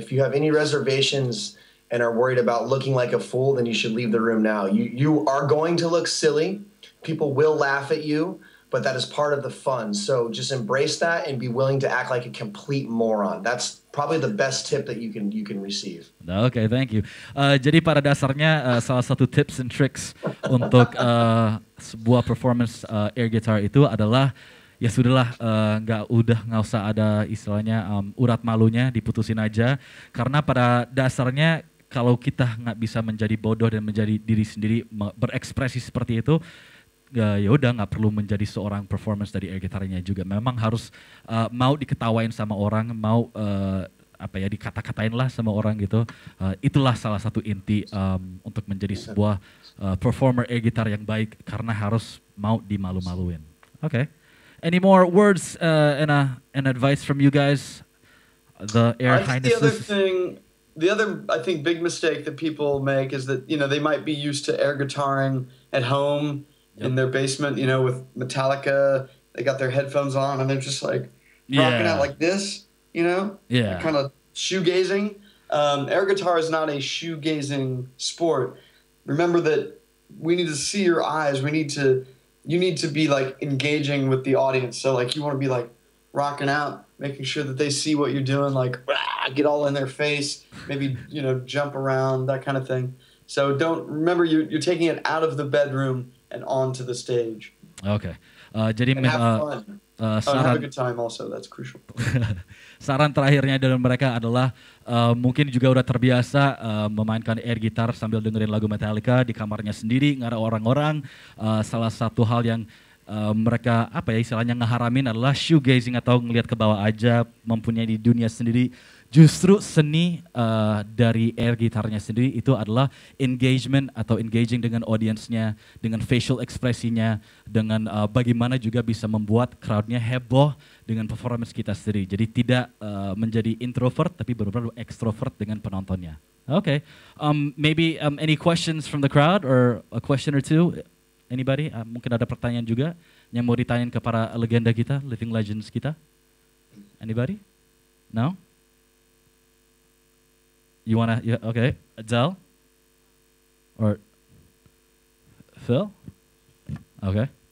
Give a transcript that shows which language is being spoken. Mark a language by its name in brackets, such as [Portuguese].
[English] If you have any reservations and are worried about looking like a fool, then you should leave the room now. You are going to look silly. People will laugh at you, but that is part of the fun. So just embrace that and be willing to act like a complete moron. That's probably the best tip that you can receive. Okay, thank you. [Indonesian] Jadi pada dasarnya salah satu [English] tips and tricks [Indonesian] untuk sebuah performance air guitar itu adalah ya sudahlah, nggak usah ada istilahnya urat malunya, diputusin aja. Karena pada dasarnya kalau kita nggak bisa menjadi bodoh dan menjadi diri sendiri, berekspresi seperti itu, ya udah nggak perlu menjadi seorang performance dari air gitarnya juga. Memang harus mau diketawain sama orang, mau dikata-katain lah sama orang gitu. Itulah salah satu inti untuk menjadi sebuah performer air gitar yang baik, karena harus mau dimalu-maluin. [English] Okay. Any more words and advice from you guys? The air highnesses. The other I think big mistake that people make is that they might be used to air guitaring at home. In their basement, with Metallica, they got their headphones on and they're just like rocking out like this, kind of shoegazing. Air guitar is not a shoegazing sport. Remember that we need to see your eyes. You need to be like engaging with the audience. So like you want to be like rocking out, making sure that they see what you're doing, like get all in their face, maybe jump around, that kind of thing. So remember you're taking it out of the bedroom and onto the stage. Okay. [Indonesian] Jadi [English] have fun. Have a good time also. That's crucial. [Indonesian] Saran terakhirnya dari mereka adalah mungkin juga udah terbiasa memainkan air gitar sambil dengerin lagu Metallica di kamarnya sendiri, nggak ada orang-orang. Salah satu hal yang mereka istilahnya ngeharamin adalah shoegazing atau ngelihat ke bawah aja, mempunyai di dunia sendiri. Justru seni dari air gitarnya sendiri itu adalah engagement atau engaging dengan audiensnya, dengan facial ekspresinya, dengan bagaimana juga bisa membuat crowdnya heboh dengan performance kita sendiri. Jadi tidak menjadi introvert tapi benar-benar extrovert dengan penontonnya. [English] Okay, maybe any questions from the crowd or a question or two? Anybody? [Indonesian] Mungkin ada pertanyaan juga yang mau ditanyain ke para legenda kita, [English] living legends [Indonesian] kita. [English] Anybody? No? You wanna? Yeah, okay. Adele? Or Phil? Okay.